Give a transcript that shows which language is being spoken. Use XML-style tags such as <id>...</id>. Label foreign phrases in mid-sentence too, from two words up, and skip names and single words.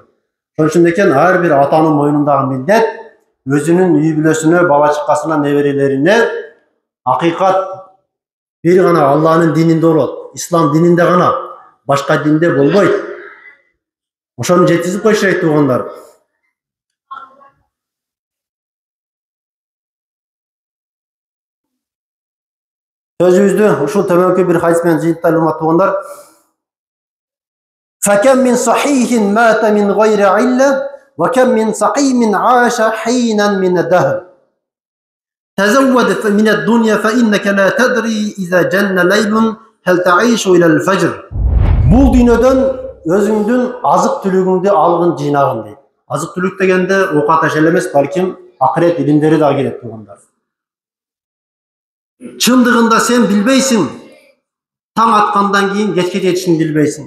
<ky>Ошон үчүн экен ар бир атанын мойнундагы милдет өзүнүн үй бүлөсүнө, бала чакасына, неберелерине акыйкат бир гана Алланын дининде болот, ислам дининде гана, башка динде болбойт. Ошону жеткизип коюш керек туугандар. Sözümüzde ушул төмөнкү бир хадис менен жыйынтыйлуу туугандар.</ky> <ar>فكم من صحيح مات من غير علة وكم من سقيم عاش حينا من الدهر تزود من الدنيا فإنك لا تدري إذا جن ليل هل تعيش إلى الفجر.</ar> <ky>Бул дүйнөдөн өзүңдүн азык түлүгүңдү алгын жыйнагын дейт. Азык түлүк дегенде окат ашел эмес, балким акырет илимдери да келет туугандар. Чындыгында сен билбейсиң, таң аткандан кийин кечке жетишин билбейсиң.</ky>